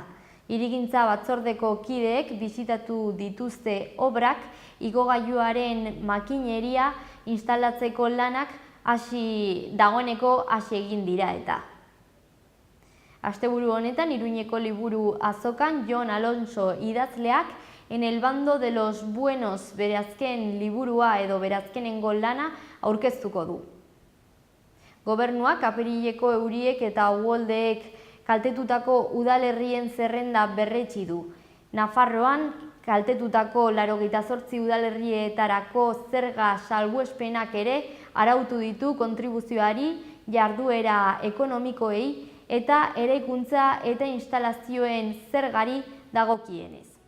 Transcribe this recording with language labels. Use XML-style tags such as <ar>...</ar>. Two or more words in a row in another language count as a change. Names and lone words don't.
<eu>Hirigintza batzordeko kideek bisitatu dituzte obrak, igogailuaren makineria instalatzeko lanak dagoeneko hasi egin dira eta. Asteburu honetan Iruñeko liburu azokan Jon Alonso idazleak En el bando de los buenos bere azken liburua edo bere azkenengo lana aurkeztuko du. Gobernuak apirileko euriek eta uholdeek kaltetutako udalerrien zerrenda berretsi du. Nafarroan kaltetutako 88 udalerrietarako zerga salbuespenak ere arautu ditu kontribuzioari, jarduera ekonomikoei eta eraikuntza eta instalazioen zergari dagokienez.</eu>